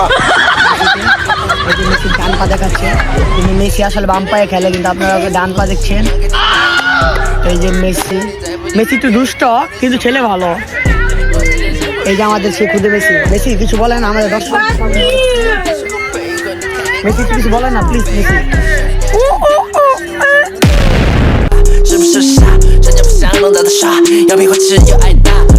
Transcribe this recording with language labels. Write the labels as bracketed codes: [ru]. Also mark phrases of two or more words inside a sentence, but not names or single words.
[bn] এই যে মেসির ডান পা দেখাচ্ছে, কিন্তু মেসি আসলে বাম পায়ে খেলে, কিন্তু আপনারা ওকে ডান পা দেখছেন। এই যে মেসি, মেসি একটু দুষ্ট কিন্তু ছেলে ভালো। এই যে আমাদের সেই খুদে মেসি। মেসি কিছু বলেন আমাদের দর্শক। মেসি কিছু বলেন না প্লিজ। মেসি [zh] 是不是傻？人家不想弄到的傻，要比花痴又爱打。